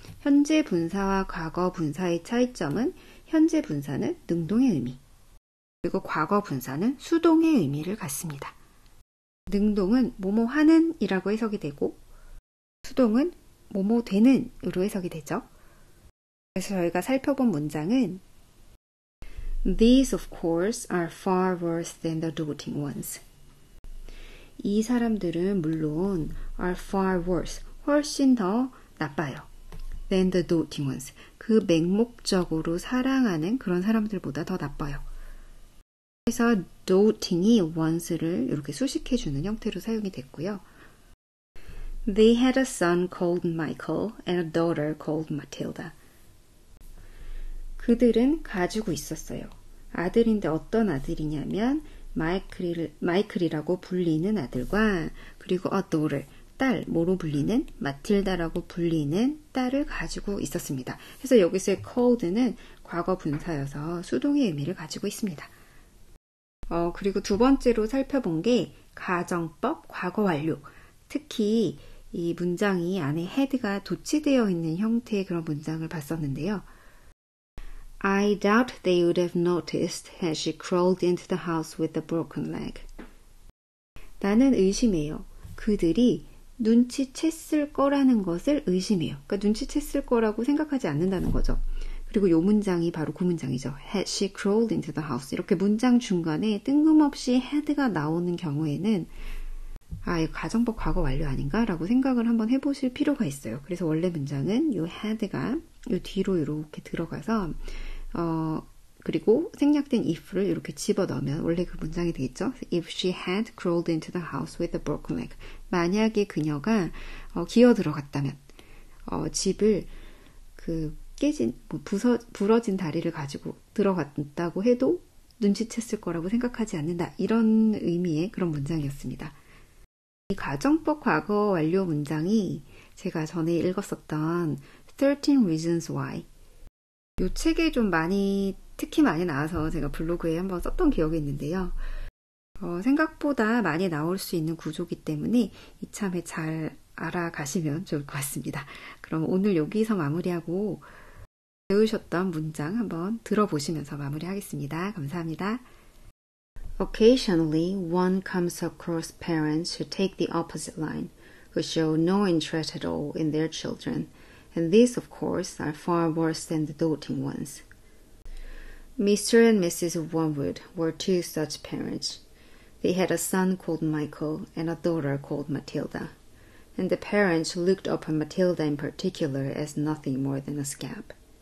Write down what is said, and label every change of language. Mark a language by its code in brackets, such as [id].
[ko] 현재 분사와 과거 분사의 차이점은 현재 분사는 능동의 의미, 그리고 과거 분사는 수동의 의미를 갖습니다. 능동은 뭐뭐 하는 이라고 해석이 되고 수동은 뭐뭐 되는 으로 해석이 되죠. 그래서 저희가 살펴본 문장은 [en] These of course are far worse than the doting ones. [ko] 이 사람들은 물론 [en] are far worse, [ko] 훨씬 더 나빠요. [en] than the doting ones. [ko] 그 맹목적으로 사랑하는 그런 사람들보다 더 나빠요. 그래서 doting이 ones를 이렇게 수식해주는 형태로 사용이 됐고요. [en] They had a son called Michael and a daughter called Matilda. [ko] 그들은 가지고 있었어요. 아들인데 어떤 아들이냐면 마이클이라고 불리는 아들과 그리고 [en] a daughter, [ko] 딸, 뭐로 불리는 마틸다라고 불리는 딸을 가지고 있었습니다. 그래서 여기서의 called는 과거 분사여서 수동의 의미를 가지고 있습니다. 그리고 두 번째로 살펴본 게 가정법 과거 완료. 특히 이 문장이 안에 had가 도치되어 있는 형태의 그런 문장을 봤었는데요. [en] I doubt they would have noticed as she crawled into the house with a broken leg. [ko] 나는 의심해요. 그들이 눈치챘을 거라는 것을 의심해요. 그러니까 눈치챘을 거라고 생각하지 않는다는 거죠. 그리고 이 문장이 바로 그 문장이죠. [en] Had she crawled into the house. [ko] 이렇게 문장 중간에 뜬금없이 had가 나오는 경우에는 이거 가정법 과거 완료 아닌가? 라고 생각을 한번 해보실 필요가 있어요. 그래서 원래 문장은 이 had가 이 뒤로 이렇게 들어가서 그리고 생략된 if를 이렇게 집어넣으면 원래 그 문장이 되겠죠. [en] If she had crawled into the house with a broken leg. [ko] 만약에 그녀가 기어 들어갔다면 집을 깨진 부러진 다리를 가지고 들어갔다고 해도 눈치챘을 거라고 생각하지 않는다. 이런 의미의 그런 문장이었습니다. 이 가정법 과거 완료 문장이 제가 전에 읽었었던 13 Reasons Why 이 책에 좀 특히 많이 나와서 제가 블로그에 한번 썼던 기억이 있는데요. 생각보다 많이 나올 수 있는 구조이기 때문에 이참에 잘 알아가시면 좋을 것 같습니다. 그럼 오늘 여기서 마무리하고 배우셨던 문장 한번 들어보시면서 마무리하겠습니다. 감사합니다. [en] Occasionally, one comes across parents who take the opposite line, who show no interest at all in their children, and these, of course, are far worse than the doting ones. Mr. and Mrs. Wormwood were two such parents. They had a son called Michael and a daughter called Matilda, and the parents looked upon Matilda in particular as nothing more than a scab.